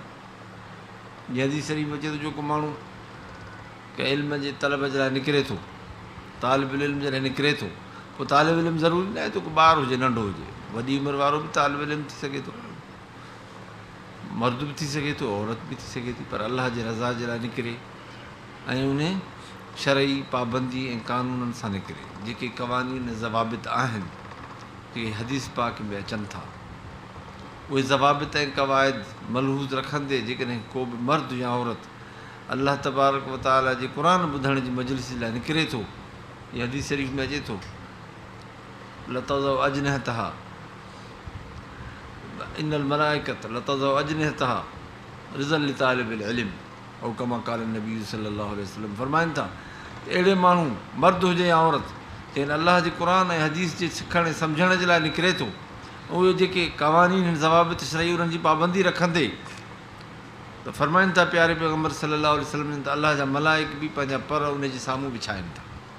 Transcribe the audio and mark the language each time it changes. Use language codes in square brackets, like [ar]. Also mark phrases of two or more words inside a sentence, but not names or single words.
[sd] जीअं हदीस शरीफ़ अचे थो जेको माण्हू कंहिं इल्म जे तलब जे लाइ निकिरे थो, तालिबुल इल्म जे लाइ निकिरे थो, पोइ तालिबुल इल्म ज़रूरी न आहे त को ॿार हुजे, नंढो हुजे, वॾी उमिरि वारो बि तालिबुल इल्म थी सघे थो, मर्द बि थी सघे थो, औरत बि थी सघे थी, पर अलाह जे रज़ा जे लाइ निकिरे ऐं उन शरई पाबंदी ऐं क़ानूननि सां निकिरे। जेके क़वानीन ज़वाबित आहिनि जेके हदीस पाक में अचनि था, उहे ज़वाबित ऐं क़वाइद मलहूज़ रखंदे जेकॾहिं को बि मर्द या औरत अल्लाह [ar] تبارك وتعالى [sd] जे क़ुर ॿुधण जी मजलिस जे लाइ निकिरे थो, इहा हदीस शरीफ़ में अचे थो, [ar] لتضع أجنحتها إن الملائكة لتضع أجنحتها رضا لطالب العلم أو كما قال النبي صلى الله عليه وسلم. [sd] फरमाइनि था अहिड़े माण्हू मर्द हुजे या औरत जंहिं अलाह जे क़ुर ऐं हदीस जे सिखण ऐं सम्झण जे लाइ निकिरे थो, उहे जेके क़वानीन ज़वाबित शरई उन्हनि जी पाबंदी रखंदे, त फरमाइनि था प्यारे पैगम्बर [ar] صلى الله عليه وسلم [sd] त अलाह जा मलाइक बि पंहिंजा पर उन जे साम्हूं विछाइनि था।